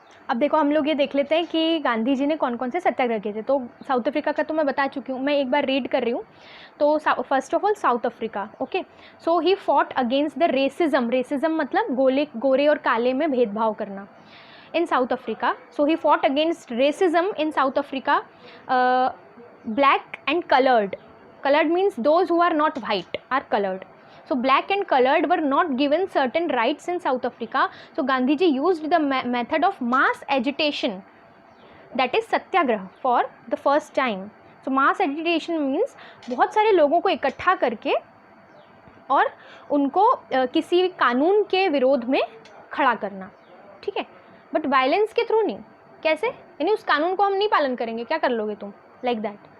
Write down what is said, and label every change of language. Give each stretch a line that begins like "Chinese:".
Hindi: अब देखो हम लोग ये देख लेते हैं कि गांधी जी ने कौन कौन से सत्याग्रह किए थे। तो साउथ अफ्रीका का तो मैं बता चुकी हूँ, मैं एक बार रीड कर रही हूँ।
English: तो first of all South Africa, okay. So he fought against the racism, racism
Hindi: मतलब गोरे और काले में भेदभाव करना
English: in South Africa. So he fought against racism in South Africa, black and colored. Colored means those who are not white are colored. So black and colored were not given certain rights in South Africa. So Gandhi ji used the method of mass agitation, that is satyagraha, for the first time. So mass agitation means
Hindi: बहुत सारे लोगों को इकट्ठा करके और उनको किसी कानून के विरोध में खड़ा करना, ठीक है, बट वायलेंस के थ्रू नहीं। कैसे? यानी उस कानून को हम नहीं पालन करेंगे, क्या कर लोगे तुम,
English: Like that.